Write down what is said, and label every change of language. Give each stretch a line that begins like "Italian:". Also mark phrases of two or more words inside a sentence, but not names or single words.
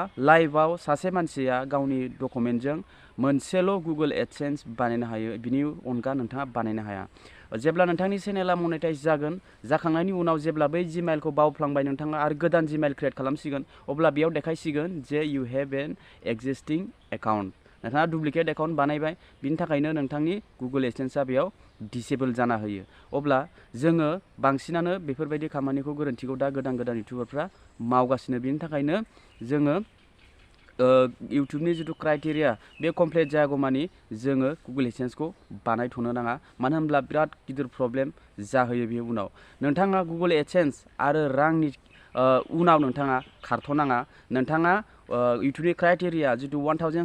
Bodo: लाइभआव सासे मानसिया गावनि डकुमेन्टजों मोनसेल' गुगल एडसेन्स बानायनो हायो बिनि अनगा नोंथाङा बानायनो हाया जेब्ला नोंथांनि चेनेला मनेटाइज जाखांनायनि उनाव जेब्ला बै जिमेलखौ बावफ्लांबाय नोंथाङा आरो गोदान जिमेल क्रिएट खालामसिगोन अब्ला बेयाव देखायसिगोन जे
English: you have an existing account
Bodo: नोंथाङा
English: duplicate account
Bodo: बानायबाय बिनि थाखायनो नोंथांनि गुगल एडसेन्सआ बेयाव डिसेबल जाना होयो अब्ला जोङो बांसिनानो बेफोरबायदि खामानिखौ गोरोन्थिखौ दा गोदान इउटिउबारफ्रा मावगासिनो बिनि थाखायनो जोङो इउटिउबनि जिथु क्राइटेरिया बे कमप्लिट जायागौमानि जोङो गुगल एडसेन्सखौ बानायथ'नो नाङा मानो होनब्ला बिराद गिदिर प्रब्लेम जाहोयो बे उनाव नोंथाङा गुगल एडसेन्स आरो रांनि उनाव नोंथाङा खारथ'नाङा नोंथाङा इउटिउबनि क्राइटेरिया जिथु 1000